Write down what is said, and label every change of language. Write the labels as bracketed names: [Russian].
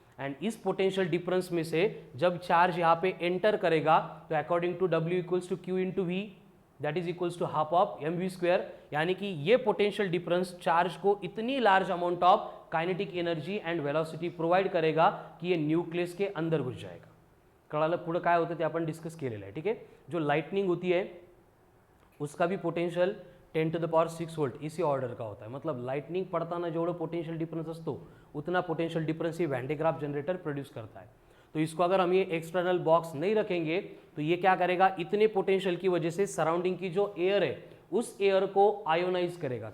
[Hindi] And इस potential difference में से जब चार्ज यहाँ पे एंटर करेगा तो according to W equals to Q into V, that is equals to half of mv square, यानी कि ये पोटेंशियल डिफरेंस चार्ज को इतनी large amount of kinetic energy and velocity provide करेगा कि ये न्यूक्लियस के अंदर घुस जाएगा। [Marathi] कळालं पुढे काय होतं ते आपण डिस्कस केलेलं आहे, ठीक आहे। [Hindi] जो लाइटनिंग होती है उसका भी potential 10 to the power 6 volt इसी ऑर्डर का होता है। [Marathi] मतलब लाइटनिंग पड़ताना जेवढं पोटेंशियल डिफरेंस असतो [Hindi] उतना पोटेंशियल डिफरेंस ही van de graph generator produce करता है। तो इसको अगर हम ये एक्सटर्नल बॉक्स नहीं रखेंगे तो ये क्या करेगा, इतने पोटेंशियल की वजह से सराउंडिंग की जो एयर है उस एयर को आयोनाइज करेगा।